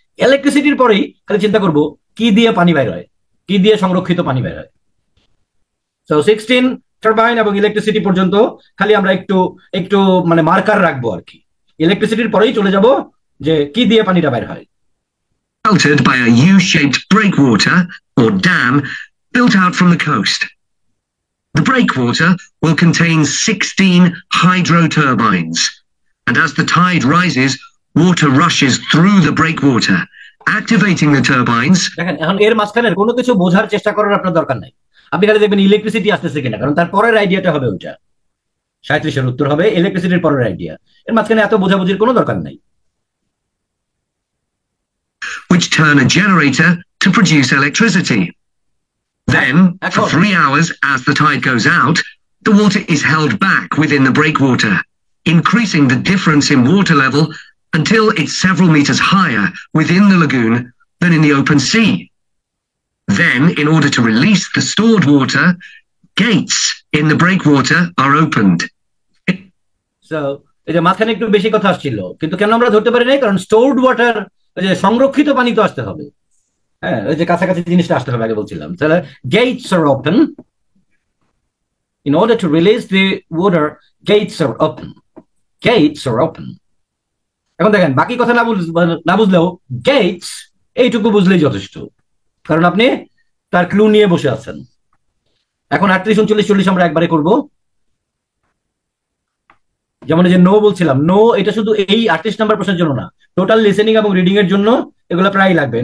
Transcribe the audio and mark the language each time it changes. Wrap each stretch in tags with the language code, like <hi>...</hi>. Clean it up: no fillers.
<bn>ইলেকট্রিসিটির পরেই খালি চিন্তা করব কি দিয়ে পানি বের হয়, কি দিয়ে সংরক্ষিত পানি বের হয়। সো 16 টারবাইন এবং ইলেকট্রিসিটি পর্যন্ত খালি আমরা একটু একটু মানে মার্কার রাখবো আর কি। ইলেকট্রিসিটির পরেই চলে যাব যে কি দিয়ে পানিটা বের হয়।</bn> <en>Sheltered by a U-shaped breakwater or dam built out from the coast. The breakwater will contain 16 hydro turbines, and as the tide rises, water rushes through the breakwater, activating the turbines.</en> <bn>দেখেন, এখন এর মাঝখানের কোনো কিছু বোঝার চেষ্টা করার আপনার দরকার নাই, আপনি খালি দেখবেন ইলেকট্রিসিটি আসতেছে কিনা, কারণ তার পরের আইডিয়াটা হবে ওইটা। 37-এর উত্তর হবে ইলেকট্রিসিটির পরের আইডিয়া। এর মাঝখানে এত বোঝাবুঝির কোনো দরকার নাই।</bn> <en>Which turn a generator to produce electricity. Then, for 3 hours as the tide goes out, the water is held back within the breakwater, increasing the difference in water level until it's several meters higher within the lagoon than in the open sea. Then, in order to release the stored water, gates in the breakwater are opened. So,</en> <bn>এই যে মাঝখানে একটু বেশি কথা আসছিল, কিন্তু কেন আমরা ধরতে পারি নাই, কারণ স্টোরড ওয়াটার, যে সংরক্ষিত পানি তো আসতে হবে। হ্যাঁ, ওই যে কাছাকাছি জিনিসটা আসতে হবে, আগে বলছিলাম। তাহলে</bn> <en>gates are open. In order to release the water, gates are open. Gates are open.</en> <bn>এখন দেখেন, বাকি কথা না বুঝলেও gates এইটুকু বুঝলেই যথেষ্ট, কারণ আপনি তার ক্লু নিয়ে বসে আছেন। এখন 38, 39, 40 আমরা একবারে করব। যেমন যে নো বলছিলাম, নো এটা শুধু এই 38 নাম্বার প্রশ্নের জন্য না, টোটাল লিসেনিং এবং রিডিং এর জন্য এগুলো প্রায় লাগবে।</bn>